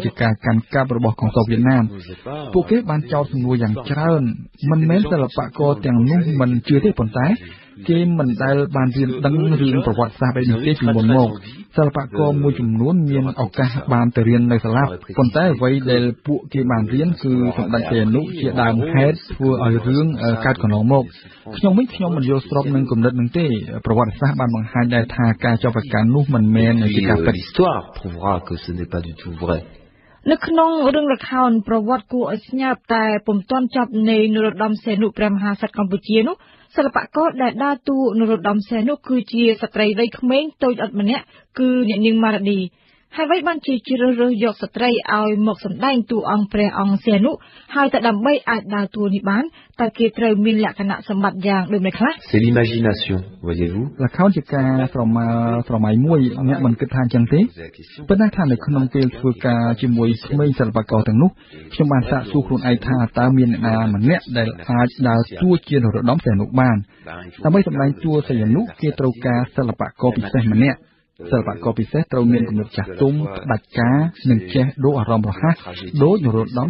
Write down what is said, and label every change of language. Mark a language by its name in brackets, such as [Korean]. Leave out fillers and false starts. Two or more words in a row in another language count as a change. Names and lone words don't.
[Khmer] ជាការកាន់កាប់របស់កងទ័ពវៀតណាមពួកគេបានចោទសំណួរយ៉ាងច្រើនមិនមែនសិល្បករទាំងនោះមិនជឿទេប៉ុន្តែគេមិនដែលបានរៀនដឹងរឿងប្រវត្តិសាស្ត្របែបនេះទេពីមុនមកសិល្បករមួយចំនួនមានឱកាសបានទៅរៀននៅសាលាប៉ុន្តែអ្វីដែលពួកគេបានរៀនគឺសម្ដេចសីហនុជាដើមហេតុធ្វើឲ្យរឿងកើតកន្លងមកខ្ញុំមិនយល់ស្របនឹងគំនិតនឹងទេប្រវត្តិសាស្ត្របានបង្ហាញដែរថាការចាប់ប្រកាន់នោះមិនមែនជាការពិត [French] l'histoire prouvera que ce n'est pas du tout vrai [Khmer] នៅក្នុងរឿងល្ខោនប្រវត្តិគួរឲ្យស្ញើតែពុំទាន់ចប់នៃនរោត្តមសីហនុព្រះមហាក្សត្រកម្ពុជានោះសិល្បករដែលដើរតួនរោត្តមសីហនុគឺជាស្ត្រីវ័យក្មេងតូចអត់ម្នាក់គឺអ្នកនាងម៉ារ៉ាឌីហើយអ្វីបានជាជ្រើសរើសយកស្ត្រីឲ្យមកសម្ដែងតួអង្គព្រះអង្គសីហនុហើយតែដើម្បីអាចដើរតួនេះបានតើគេត្រូវមានលក្ខណៈសម្បត្តិយ៉ាងដូចម្តេចខ្លះ [French] C'est l'imagination voyez-vous [Khmer] ល្ខោនជាការស្រមៃមួយអ្នកមិនគិតថាអញ្ចឹងទេប៉ុន្តែថានៅក្នុងពេលធ្វើការជាមួយក្មេងសិល្បករទាំងនោះខ្ញុំបានសាកសួរខ្លួនឯងថាតើមានអ្នកណាម្នាក់ដែលអាចដើរតួជានរោត្តមសីហនុបានដើម្បីសម្ដែ ងតួសីហនុគេត្រូវការសិល្បករពិសេសម្នាក់សិល្បករពិសេសត្រូវមានគំនិតចាស់ទុំផ្ដាច់ការនិងចេះដូរអារម្មណ៍រហ័សដូចនរោត្តម